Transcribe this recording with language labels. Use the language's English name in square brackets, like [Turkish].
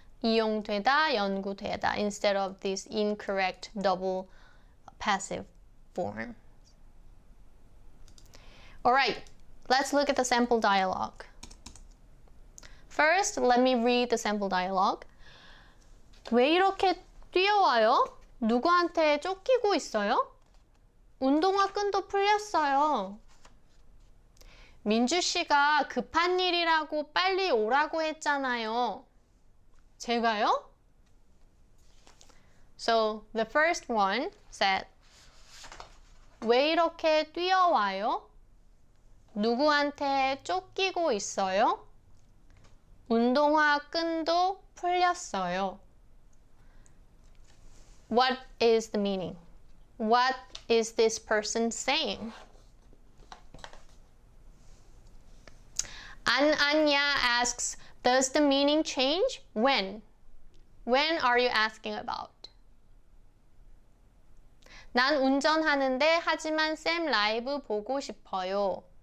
[Korean] 이용되다, 연구되다, [English] instead of this incorrect double passive form. All right, let's look at the sample dialogue. First, let me read the sample dialogue. [Korean] 왜 이렇게 뛰어와요? 누구한테 쫓기고 있어요? 운동화 끈도 풀렸어요. 민주 씨가 급한 일이라고 빨리 오라고 했잖아요. 제가요? [English] So the first one said, [Korean] 왜 이렇게 뛰어와요? 누구한테 쫓기고 있어요? 운동화 끈도 풀렸어요. [English] What is the meaning? What is this person saying? Anya asks, does the meaning change? When? When are you asking about? [Korean] 난 운전하는데 하지만 쌤 라이브 보고 싶어요.